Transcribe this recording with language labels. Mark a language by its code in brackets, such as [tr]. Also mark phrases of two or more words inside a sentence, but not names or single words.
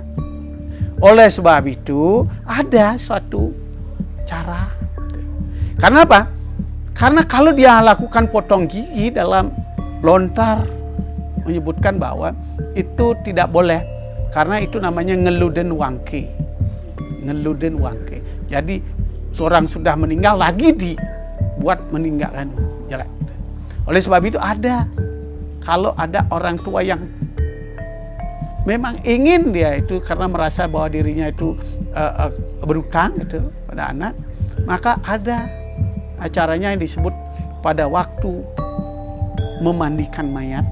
[id] Oleh sebab itu ada suatu cara. Karena apa? Karena kalau dia lakukan potong gigi dalam lontar menyebutkan bahwa itu tidak boleh. Karena itu namanya [ban] ngeluden wangke. Ngeluden wangke. [id] Jadi seorang sudah meninggal lagi dibuat meninggalkan jalan. Oleh sebab itu ada, kalau ada orang tua yang memang ingin dia itu karena merasa bahwa dirinya itu berutang itu pada anak, maka ada acaranya yang disebut pada waktu memandikan mayat.